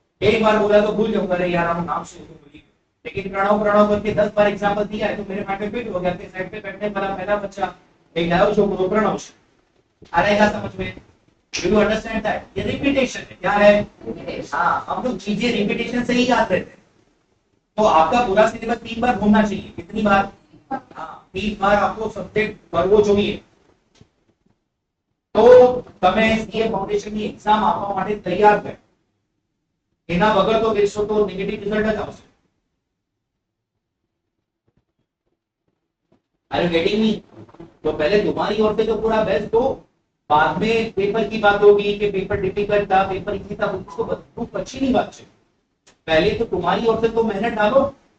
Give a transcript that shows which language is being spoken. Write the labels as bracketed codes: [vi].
[hi] 1 बार बोला तो भूल जाऊंगा, अरे यार हम नाम से तो भूल गए। लेकिन प्रणव प्रणव करके 10 बार एग्जांपल दिया है तो मेरे माइंड में फिट हो गया कि साइड पे बैठने वाला पहला बच्चा एक लाओ छोकरो प्रणव। आ रहेगा समझ में? [en] Do you understand that? [hi] ये रिपीटेशन है। क्या है? हाँ, हम लोग चीजें रिपीटेशन से ही याद रहते हैं। तो आपका पूरा सिलेबस 3 बार घूमना चाहिए। कितनी बार? हाँ, 3 बार आपको सब्जेक्ट [gu] ભરવો જોઈએ। તો તમે સીએ ફાઉન્ડેશન ની એક્ઝામ આપવા માટે તૈયાર છે। એના વગર તો બેસો તો નેગેટિવ રિઝલ્ટ જ આવશે। [en] Are you getting me? [hi] तो पहले तुम्हारी ओर से तो पूरा बेस्ट दो, बाद में पेपर की बात होगी कि पेपर डिफिकल्ट था, पेपर इजी था, उसको खूब अच्छी नहीं बात है। पहले तो तुम्हारी ओर से तो मेहनत डालो।